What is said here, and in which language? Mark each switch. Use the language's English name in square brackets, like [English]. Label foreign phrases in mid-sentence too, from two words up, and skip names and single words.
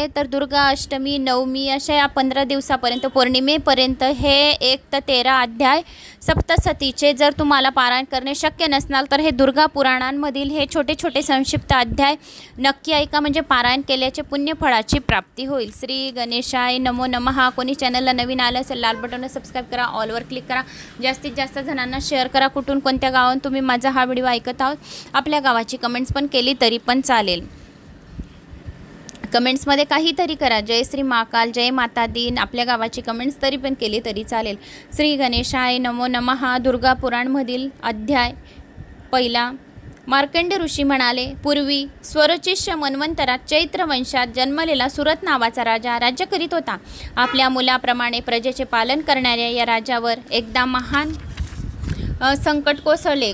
[Marathi] तर दुर्गा अष्टमी, नवमी अशा या 15 दिवसापर्यंत पौर्णिमेपर्यंत हे 1 ते 13 अध्याय सप्तशतीचे जर तुम्हाला पारायण करणे शक्य नसणार तर हे दुर्गा पुराणांमधील हे छोटे छोटे संक्षिप्त अध्याय नक्की ऐका, म्हणजे पारायण केल्याचे पुण्यफळाची प्राप्ती होईल। [Sanskrit] श्री गणेशाय नमो नमः। [Marathi] कोणी चॅनलला नवीन आलं असेल लाल बटनवर सबस्क्राइब करा, ऑलवर क्लिक करा, जास्तीत जास्त जणांना शेअर करा। कुठून कोणत्या गावातून तुम्ही माझा हा व्हिडिओ ऐकत आहात आपल्या गावाची कमेंट्स पण केली तरी पण चालेल। कमेंट्समध्ये काहीतरी करा, जय श्री महाकाल, जय माता दीन, आपल्या गावाची कमेंट्स तरी पण केली तरी चालेल। [Sanskrit] श्री गणेशाय नमो नमः। [Marathi] दुर्गा पुराणमधील अध्याय पहिला। मार्कंड ऋषी म्हणाले, पूर्वी स्वरचिष्य मन्वंतरात चैत्र वंशात जन्मलेला सुरत नावाचा राजा राज्य करीत होता। आपल्या मुलाप्रमाणे प्रजेचे पालन करणाऱ्या या राजावर एकदा महान संकट कोसळले।